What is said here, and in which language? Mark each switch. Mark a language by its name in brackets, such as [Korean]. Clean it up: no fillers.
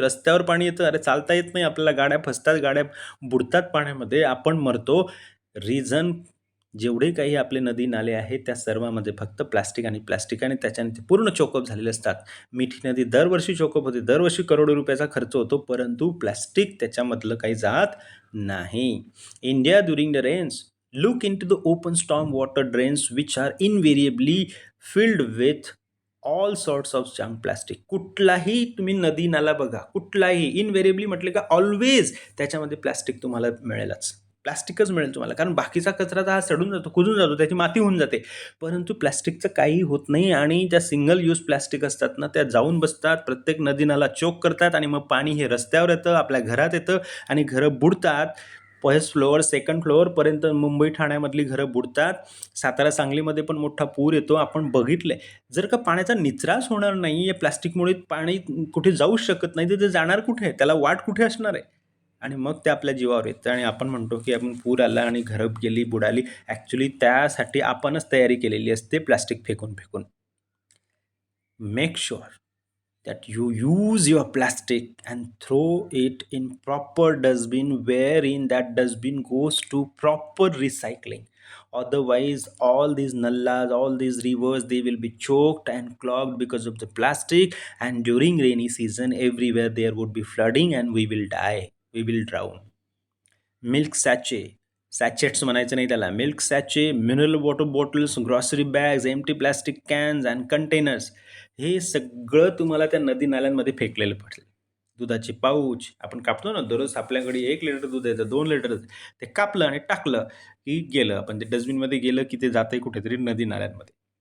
[Marathi] रस्त्यावर पाणी येतं, अरे चालता येत नाही आपल्याला, गाड्या फसतात, गाड्या बुडतात पाण्यामध्ये, आपण मरतो. रिझन जेवढे काही आपले नदी नाले आहेत त्या सर्वांमध्ये फक्त प्लास्टिक आणि प्लास्टिक आणि त्याच्याने ते पूर्ण चोकअप झालेले असतात. मिठी नदी दरवर्षी चोकअप होते, दरवर्षी करोडो रुपयाचा खर्च होतो, परंतु प्लास्टिक त्याच्यामधलं काही जात नाही. [English] India during the rains look into the open storm water drains which are invariably filled with all sorts of junk plastic. [Marathi] कुठलाही तुम्ही नदी नाला बघा, कुठलाही इनव्हेरिएबली म्हटले का ऑलवेज त्याच्यामध्ये प्लास्टिक तुम्हाला मिळेलच. प्लास्टिकच मिळेल तुम्हाला, कारण बाकीचा कचरा तर हा सडून जातो, कुजून जातो, त्याची माती होऊन जाते, परंतु प्लास्टिकचं काही होत नाही. आणि ज्या सिंगल यूज प्लास्टिक असतात ना, त्या जाऊन बसतात, प्रत्येक नदी नाला चोक करतात आणि मग पाणी हे रस्त्यावर येतं, आपल्या घरात येतं आणि घरं बुडतात. फर्स्ट फ्लोअर, सेकंड फ्लोअरपर्यंत मुंबई ठाण्यामधली घरं बुडतात. सातारा सांगलीमध्ये पण मोठा पूर येतो, आपण बघितलंय. जर का पाण्याचा निचराच होणार नाही, या प्लास्टिकमुळे पाणी कुठे जाऊच शकत नाही, तर ते जाणार कुठे, त्याला वाट कुठे असणार आहे? आणि मग ते आपल्या जीवावर येतं आणि आपण म्हणतो की आपण पूर आला आणि घरं गेली, बुडाली. ॲक्च्युली त्यासाठी आपणच तयारी केलेली असते प्लास्टिक फेकून फेकून. [English] Make sure that you use your plastic and throw it in proper dustbin wherein that dustbin goes to proper recycling. Otherwise all these nallas, all these rivers, they will be choked and clogged because of the plastic, and during rainy season everywhere there would be flooding and we will die, we will drown. Milk sachet, [Marathi] सॅचेट्स म्हणायचं नाही त्याला, [English] milk sachet, mineral water bottles, grocery bags, empty plastic cans and containers, [Marathi] हे सगळं तुम्हाला त्या नदी नाल्यांमध्ये फेकलेलं पडेल. दुधाचे पाऊच आपण कापतो ना, दररोज आपल्याकडे 1 लिटर दूध येतं, 2 लिटर, ते कापलं आणि टाकलं की गेलं, आपण ते डस्टबिनमध्ये गेलं की ते जातंय कुठेतरी नदी नाल्यांमध्ये.